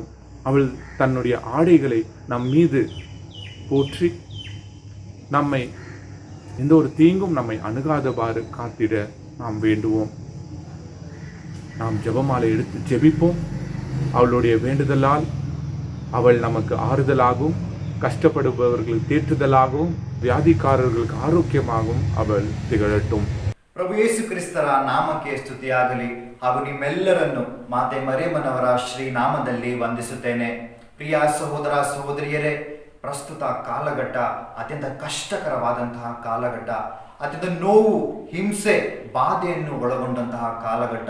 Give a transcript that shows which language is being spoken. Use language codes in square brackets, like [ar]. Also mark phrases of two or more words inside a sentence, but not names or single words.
[ta] அவள் தன்னுடைய ஆடைகளை நம் மீது போற்றி நம்மை எந்த ஒரு தீங்கும் நம்மை அணுகாதவாறு காத்திட நாம் வேண்டுவோம். நாம் ஜெபமாலை எடுத்து ஜெபிப்போம். அவளுடைய வேண்டுதலால் அவள் நமக்கு ஆறுதலாகவும், கஷ்டப்படுபவர்களுக்கு தேற்றுதலாகவும், வியாதிக்காரர்களுக்கு ಆರೋಗ್ಯವಾகவும் அவள் திகழட்டு. [kn] ಪ್ರಭು ಯೇಸು ಕ್ರಿಸ್ತರ ನಾಮಕ್ಕೆ ಸ್ತುತಿಯಾಗಲಿ. ಹಾಗೂ ನಿಮ್ಮೆಲ್ಲರನ್ನು ಮಾತೆ ಮರಿಯಮ್ಮನವರ ಶ್ರೀ ನಾಮದಲ್ಲಿ ವಂದಿಸುತ್ತೇನೆ. ಪ್ರಿಯ ಸಹೋದರ ಸಹೋದರಿಯರೇ, ಪ್ರಸ್ತುತ ಕಾಲಘಟ್ಟ ಅತ್ಯಂತ ಕಷ್ಟಕರವಾದಂತಹ ಕಾಲಘಟ್ಟ, ಅತ್ಯಂತ ನೋವು, ಹಿಂಸೆ, ಬಾಧೆಯನ್ನು ಒಳಗೊಂಡಂತಹ ಕಾಲಘಟ್ಟ.